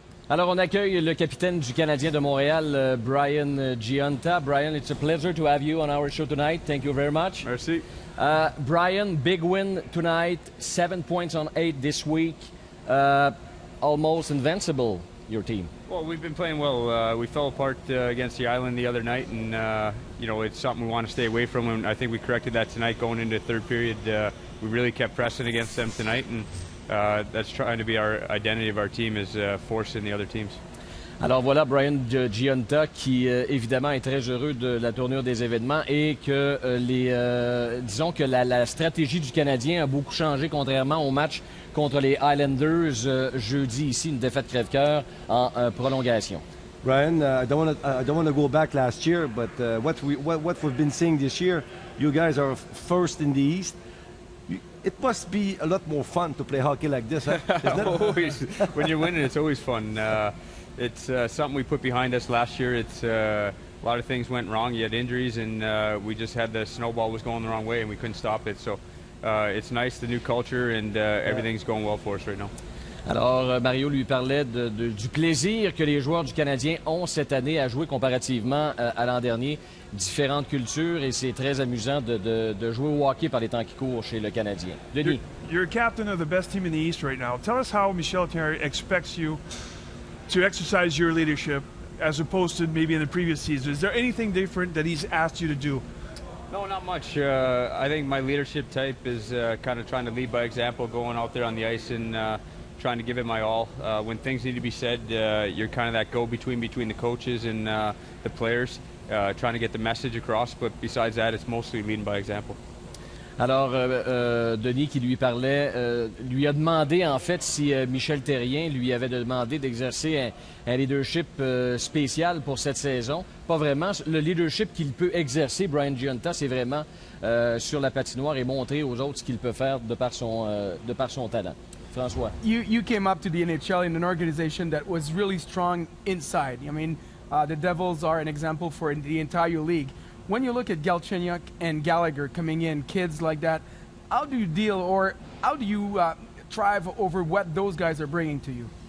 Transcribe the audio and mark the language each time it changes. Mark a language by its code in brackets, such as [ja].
[fr] Alors, on accueille le capitaine du Canadien de Montréal, Brian Gionta. [en] Brian, it's a pleasure to have you on our show tonight. Thank you very much. [fr] Merci. [en] Brian, big win tonight, 7 points on 8 this week. Almost invincible, your team. Well, we've been playing well. We fell apart against the Island the other night, and it's something we want to stay away from. And I think we corrected that tonight going into the third period. We really kept pressing against them tonight, and that's trying to be our identity of our team, is forcing the other teams. [fr] Alors voilà Brian Gionta qui évidemment est très heureux de la tournure des événements et que disons que la stratégie du Canadien a beaucoup changé contrairement au match contre les Islanders jeudi ici, une défaite crève-cœur en prolongation. [en] Brian, I don't want to go back last year, but what we've been seeing this year, you guys are first in the East. It must be a lot more fun to play hockey like this, huh? Always. When you're winning, it's always fun. It's something we put behind us last year. It's a lot of things went wrong. You had injuries, and we just had the snowball was going the wrong way, and we couldn't stop it. So it's nice, the new culture, and everything's going well for us right now. [fr] Alors, Mario lui parlait du plaisir que les joueurs du Canadien ont cette année à jouer comparativement à l'an dernier. Différentes cultures, et c'est très amusant de jouer au hockey par les temps qui courent chez le Canadien. Denis. [en] You're captain of the best team in the East right now. Tell us how Michel Thierry expects you to exercise your leadership as opposed to maybe in the previous season. Is there anything different that he's asked you to do? No, not much. I think my leadership type is kind of trying to lead by example, going out there on the ice and trying to give it my all. When things need to be said, you're kind of that go-between between the coaches and the players, trying to get the message across. But besides that, it's mostly leading by example. [fr] Alors, Denis qui lui parlait, lui a demandé en fait si Michel Therrien lui avait demandé d'exercer un leadership spécial pour cette saison. Pas vraiment. Le leadership qu'il peut exercer, Brian Gionta, c'est vraiment sur la patinoire et montrer aux autres ce qu'il peut faire de par son talent. François. [en] You came up to the NHL in an organization that was really strong inside. I mean, the Devils are an example for the entire league. When you look at Galchenyuk and Gallagher coming in, kids like that, how do you deal or how do you thrive over what those guys are bringing to you?